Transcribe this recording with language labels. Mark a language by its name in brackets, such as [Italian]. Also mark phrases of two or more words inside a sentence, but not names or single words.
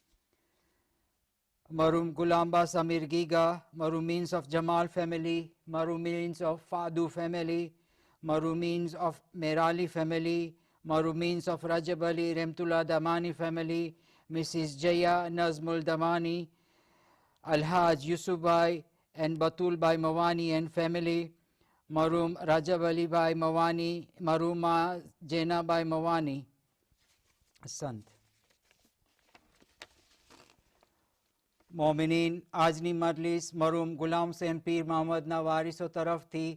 [English] Maroom Gulamba Samir Giga, Maroomeens of Jamal family, Maroomeens of Fadu family, Maroomeens of Merali family, Maroomeens of Rajab Ali Remtullah Damani family, Mrs. Jaya Nazmul Damani, Alhaj Yusuf Bhai and Batul Bhai Mawani and family, Maroom Rajab Ali Bhai Mawani, Marooma Jena Bhai Mawani, Sant. [Gujarati] मोमिनीन, આજની મજલિસ મરહૂમ ગુલામ હુસૈન પીર મોહમ્મદ ના વારિસો તરફ થી।